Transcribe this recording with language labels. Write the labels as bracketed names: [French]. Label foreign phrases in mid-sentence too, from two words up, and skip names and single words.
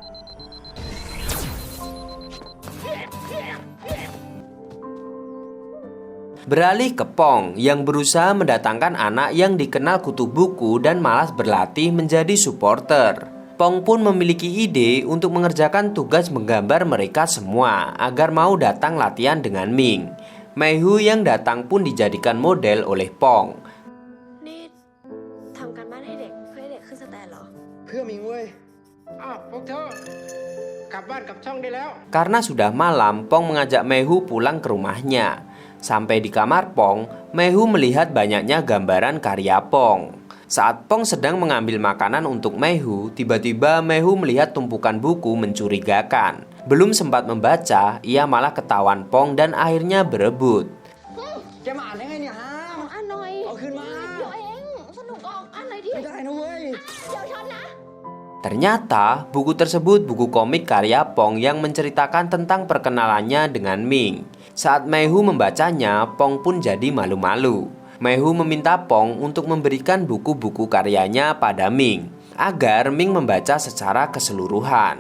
[Indonesian] Beralih ke Pong yang berusaha mendatangkan anak yang dikenal kutu buku dan malas berlatih menjadi supporter. Pong pun memiliki ide untuk mengerjakan tugas menggambar mereka semua agar mau datang latihan dengan Ming. Meihu yang datang pun dijadikan model oleh Pong. [Thai] นี่ทำการบ้านให้เด็กเพื่อให้เด็กขึ้นสแตนเหรอ เพื่อมิงเว้ย อ้าวพวกเธอ กลับบ้านกลับช่องได้แล้ว [Indonesian] Karena sudah malam, Pong mengajak Meihu pulang ke rumahnya. Sampai di kamar Pong, Meihu melihat banyaknya gambaran karya Pong. Saat Pong sedang mengambil makanan untuk Meihu, tiba-tiba Meihu melihat tumpukan buku mencurigakan. Belum sempat membaca, ia malah ketahuan Pong dan akhirnya berebut. [Thai] แกมาอ่านได้ไงเนี่ยฮะ อ่านหน่อย เอาคืนมา เดี๋ยวเองสนุกออกอ่านหน่อยดิ ไม่ได้นะเว้ย เดี๋ยวฉันนะ [Indonesian] Ternyata buku tersebut buku komik karya Pong yang menceritakan tentang perkenalannya dengan Ming. Saat Meihu membacanya, Pong pun jadi malu-malu. Meihu meminta Pong untuk memberikan buku-buku karyanya pada Ming, agar Ming membaca secara keseluruhan.